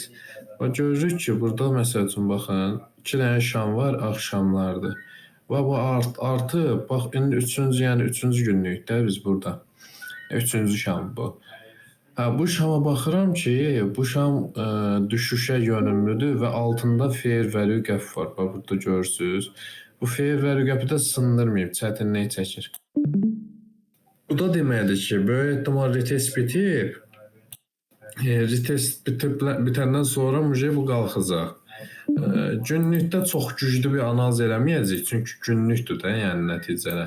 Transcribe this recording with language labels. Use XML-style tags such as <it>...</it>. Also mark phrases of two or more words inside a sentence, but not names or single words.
<az>Və görürük ki, burada məsəl üçün baxın, 2 dənə şam var, axşamlardır. Və bu artı, bax indi yəni üçüncü günlükdə biz burada. Üçüncü şam bu. Bu şama baxıram ki, bu şam düşüşə yönümlüdür və altında</az> <en>fair value gap</en> <az>var. Bax burada görürsünüz. Bu</az> <en>fair value</en> <az>gapı da sındırmayıb, çətinlik çəkir. Bu da deməkdir ki, böyük ehtimal retest bitib. Retest bitəndən sonra bu qalxacaq. Günlükdə çox güclü bir analiz eləməyəcək, çünki günlükdür də, yəni nəticələr.</az>